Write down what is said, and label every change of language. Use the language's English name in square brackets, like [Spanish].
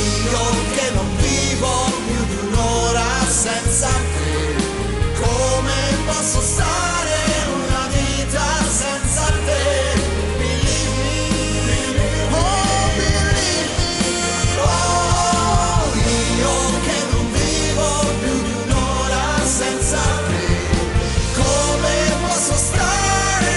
[Italian] Io che non vivo più di un'ora senza te, come posso stare una vita senza te? [English] Believe me, oh believe me, oh. [Italian] Io che non vivo più di un'ora senza te, come posso stare